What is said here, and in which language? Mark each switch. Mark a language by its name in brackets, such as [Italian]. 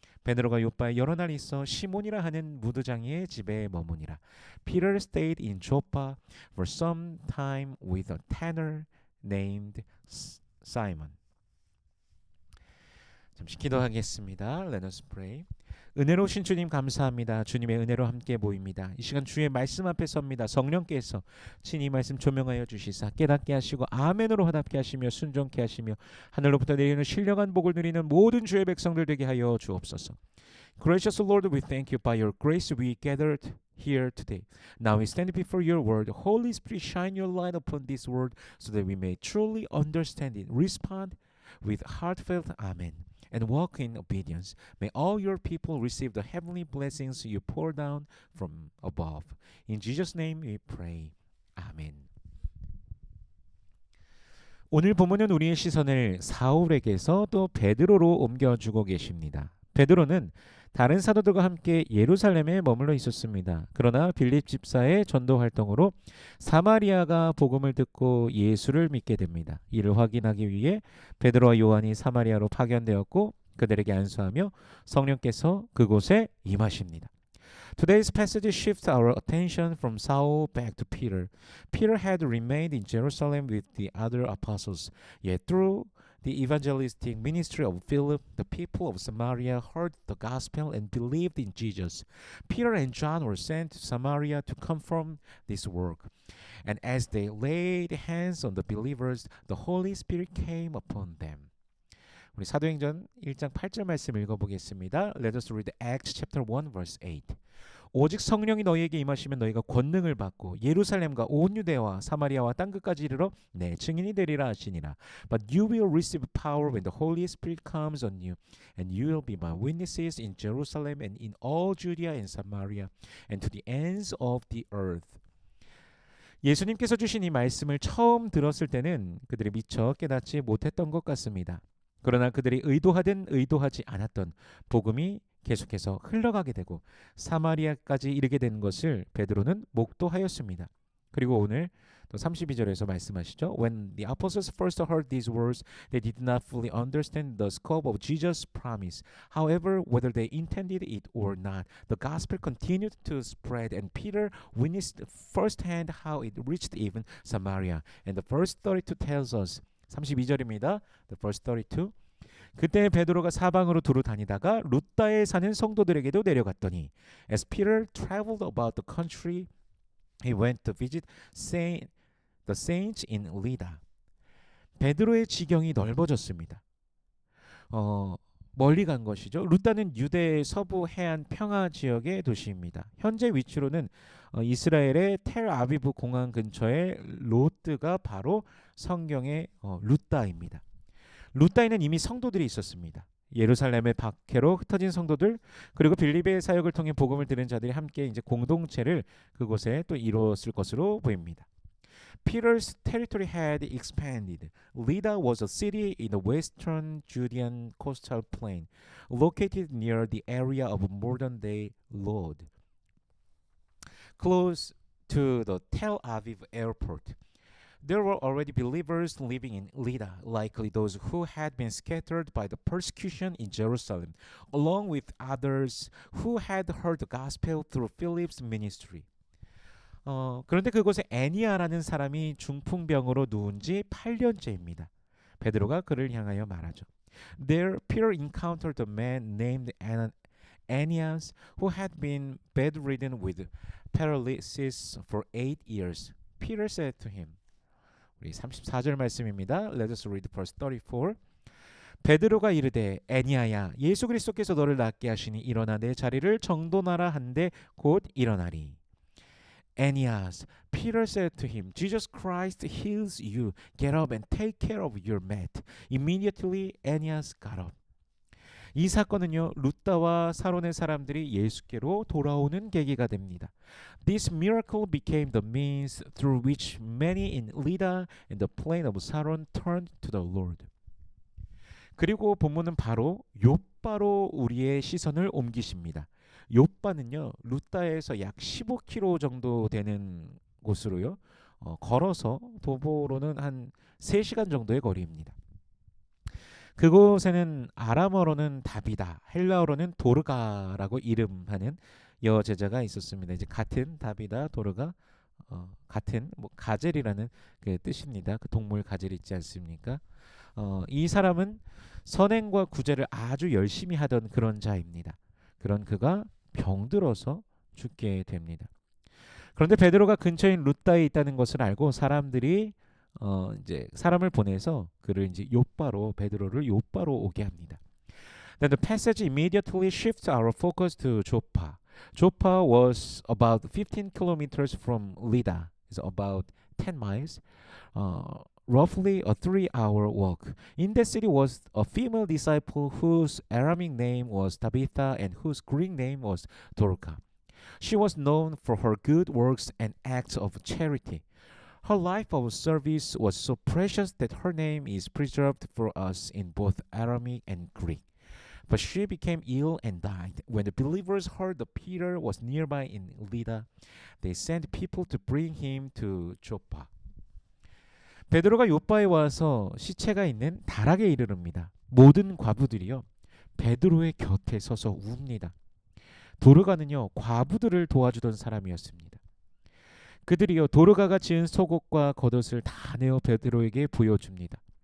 [Korean] 베드로가 요빠에 여러 날 있어 시몬이라 하는 무두장이의 집에 머무니라. [English] Peter stayed in Joppa for some time with a tanner named Simon. [Korean] 잠시 기도하겠습니다. [English] Let us pray. [Korean] 은혜로우신 주님 감사합니다. 주님의 은혜로 함께 모입니다. 이 시간 주의 말씀 앞에 섭니다. 성령께서 친히 말씀 조명하여 주시사 깨닫게 하시고 아멘으로 화답게 하시며 순종케 하시며 하늘로부터 내리는 신령한 복을 누리는 모든 주의 백성들 되게 하여 주옵소서. [English] Gracious Lord, we thank you. By your grace we gathered here today. Now we stand before your word. Holy Spirit, shine your light upon this word so that we may truly understand it. Respond with heartfelt amen and walk in obedience. May all your people receive the heavenly blessings you pour down from above. In Jesus' name we pray. Amen. [Korean] 오늘 본문은 우리의 시선을 사울에게서 또 베드로로 옮겨주고 계십니다. 베드로는 다른 사도들과 함께 예루살렘에 머물러 있었습니다. 그러나 빌립 집사의 전도 활동으로 사마리아가 복음을 듣고 예수를 믿게 됩니다. 이를 확인하기 위해 베드로와 요한이 사마리아로 파견되었고 그들에게 안수하며 성령께서 그곳에 임하십니다. [English] Today's passage shifts our attention from Saul back to Peter. Peter had remained in Jerusalem with the other apostles, yet through the evangelistic ministry of Philip, the people of Samaria heard the gospel and believed in Jesus. Peter and John were sent to Samaria to confirm this work. And as they laid hands on the believers, the Holy Spirit came upon them. [Korean] 우리 사도행전 1장 8절 말씀 읽어보겠습니다. [English] Let us read Acts chapter 1 verse 8. [Korean] 오직 성령이 너희에게 임하시면 너희가 권능을 받고 예루살렘과 온 유대와 사마리아와 땅끝까지 이르러 내 증인이 되리라 하시니라. [English] But you will receive power when the Holy Spirit comes on you, and you will be my witnesses in Jerusalem and in all Judea and Samaria and to the ends of the earth. [Korean] 예수님께서 주신 이 말씀을 처음 들었을 때는 그들이 미처 깨닫지 못했던 것 같습니다. 그러나 그들이 의도하든 의도하지 않았던 복음이 계속해서 흘러가게 되고 사마리아까지 이르게 된 것을 베드로는 목도하였습니다. 그리고 오늘 또 32절에서 말씀하시죠. [English] When the apostles first heard these words, they did not fully understand the scope of Jesus' promise. However, whether they intended it or not, the gospel continued to spread, and Peter witnessed firsthand how it reached even Samaria. And the verse 32 tells us, [Korean] 32절입니다. [English] The verse 32. [Korean] 그때 베드로가 사방으로 두루 다니다가 루다에 사는 성도들에게도 내려갔더니 [English] As Peter traveled about the country, he went to visit the saints in Lydda. [Korean] 베드로의 지경이 넓어졌습니다. 멀리 간 것이죠. 루다는 유대 서부 해안 평화 지역의 도시입니다. 현재 위치로는 이스라엘의 텔아비브 공항 근처의 로드가 바로 성경의 루다입니다. 루다에는 이미 성도들이 있었습니다. 예루살렘의 박해로 흩어진 성도들 그리고 빌립의 사역을 통해 복음을 들은 자들이 함께 이제 공동체를 그곳에 또 이루었을 것으로 보입니다. [English] Peter's territory had expanded. Lydda was a city in the western Judean coastal plain, located near the area of modern-day Lod, close to the Tel Aviv airport. There were already believers living in Lydda, likely those who had been scattered by the persecution in Jerusalem, along with others who had heard the gospel through Philip's ministry. [Korean] 그런데 그곳에 애니아라는 사람이 중풍병으로 누운 지 8년째입니다. 베드로가 그를 향하여 말하죠. [English] There Peter encountered a man named Aeneas who had been bedridden with paralysis for 8 years. Peter said to him, [Korean] 우리 34절 말씀입니다. [English] Let us read verse 34. [Korean] 베드로가 이르되 애니아야 예수 그리스도께서 너를 낫게 하시니 일어나 내 자리를 정돈하라 한데 곧 일어나리. [English] Aeneas, Peter said to him, Jesus Christ heals you. Get up and take care of your mat. Immediately Aeneas got up. [Korean] 이 사건은요 루다와 사론의 사람들이 예수께로 돌아오는 계기가 됩니다. [English] This miracle became the means through which many in Lydda and the plain of Saron turned to the Lord. [Korean] 그리고 본문은 바로 욥바로 우리의 시선을 옮기십니다. 욥바는요 루다에서 약 15km 정도 되는 곳으로요 걸어서 도보로는 한 3시간 정도의 거리입니다. 그곳에는 아람어로는 다비다, 헬라어로는 도르가라고 이름하는 여제자가 있었습니다. 이제 같은 다비다, 도르가 같은 뭐 가젤이라는 그 뜻입니다. 그 동물 가젤 있지 않습니까? 이 사람은 선행과 구제를 아주 열심히 하던 그런 자입니다. 그런 그가 병들어서 죽게 됩니다. 그런데 베드로가 근처인 루다에 있다는 것을 알고 사람들이 이제 사람을 보내서 그를 이제 요바로 베드로를 요바로 오게 합니다. [English] Then the passage immediately shifts our focus to Joppa. Joppa was about 15 kilometers from Lydda. It's about 10 miles. Roughly a 3-hour walk. In that city was a female disciple whose Aramic name was Tabitha and whose Greek name was Dorcas. She was known for her good works and acts of charity. Her life of service was so precious that her name is preserved for us in both Aramaic and Greek. But she became ill and died. When the believers heard that Peter was nearby in Lydda, they sent people to bring him to Joppa. [Korean] 베드로가 요바에 와서 시체가 있는 다락에 이르릅니다. 모든 과부들이요 베드로의 곁에 서서 웁니다. 도르가는요 과부들을 도와주던 사람이었습니다. 그들이요 도르가가 지은 속옷과 겉옷을 다 내어 베드로에게 보여줍니다.